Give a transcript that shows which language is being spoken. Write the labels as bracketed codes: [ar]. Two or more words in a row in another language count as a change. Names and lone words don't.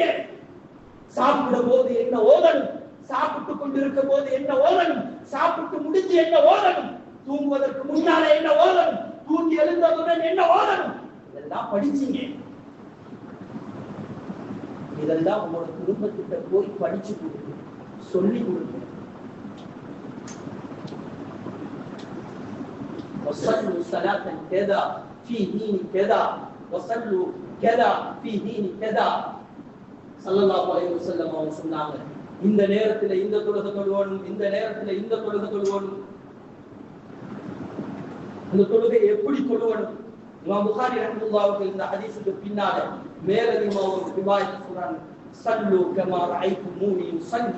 [ta] சாப்பிடும் போது என்ன ஓதணும், சாப்பிட்டு கொண்டிருக்கும் போது என்ன ஓதணும், சாப்பிட்டு முடிஞ்சு என்ன ஓதணும், தூங்குவதற்கு முன்னால என்ன ஓதணும், தூங்கி எழுந்தவுடன் என்ன ஓதணும், இதெல்லாம் படிச்சீங்க. இதெல்லாம் உங்களோட குடும்பத்திட்ட போய் படிச்சு கொடுங்க, சொல்லி கொடுங்க. [ar] وصلوا صلاة كذا في دين كذا وصلوا كذا في دين كذا. صلى الله عليه وسلم [ta] அவங்க சொன்னாங்க, இந்த நேரத்துல இந்த தொழுகை தொழுவணும், இந்த நேரத்துல இந்த தொழுகை தொழுவணும். அந்த தொழுகை எப்படி தொழுவணும்? இமாம் புகாரி [ar] رحمة الله عليه [ta] இந்த ஹதீஸுக்கு பின்னால மேலதிகமா ஒரு ரிவாயத் சொல்றாங்க, [ar] صلوا كما رأيتموني أصلي.